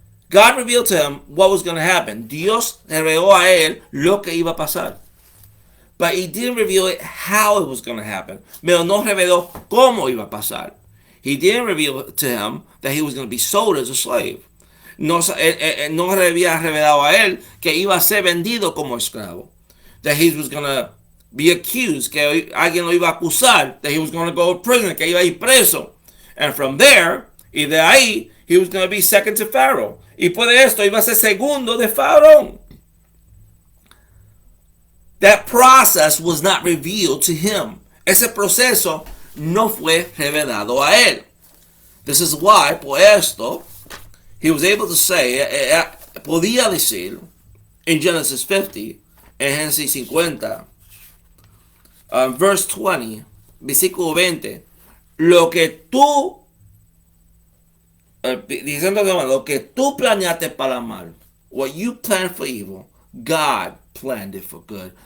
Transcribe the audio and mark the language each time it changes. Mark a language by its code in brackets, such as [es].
[en] God revealed to him what was going to happen. [es] Dios reveló a él lo que iba a pasar. [en] But he didn't reveal it how it was going to happen. [es] Pero no reveló cómo iba a pasar. [en] He didn't reveal to him that he was going to be sold as a slave. [es] No había revelado a él que iba a ser vendido como esclavo. [en] That he was going to be accused, [es] que alguien lo iba a acusar. [en] That he was going to go to prison, [es] que iba a ir preso. [en] And from there, [es] y de ahí, [en] he was going to be second to Pharaoh. [es] Y por esto iba a ser segundo de Faraón. [en] That process was not revealed to him. [es] Ese proceso no fue revelado a él. [en] This is why, [es] por esto, [en] he was able to say, [es] podía decir, [en] in Genesis 50, [es] en Génesis 50, [en] verse 20, [es] versículo 20, lo que tú, diciendo lo que tú planeaste para mal, [en] what you planned for evil, God planned it for good.